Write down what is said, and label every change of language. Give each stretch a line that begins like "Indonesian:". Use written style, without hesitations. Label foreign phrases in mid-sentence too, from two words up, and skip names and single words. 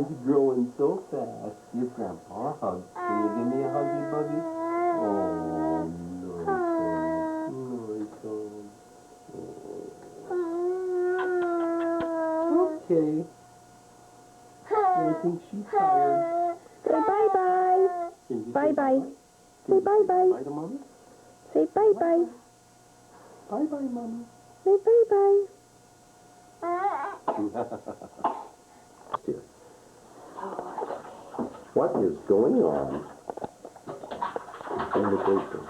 English: It's growing so fast. Give Grandpa a hug. Can you give me a huggy buggy? Oh, nice. Okay. I think she's tired. Say bye-bye. Bye-bye. Say bye-bye. Bye to Mommy? Say bye-bye. Bye-bye, Mommy. Say bye-bye. Here. What is going on in the basement?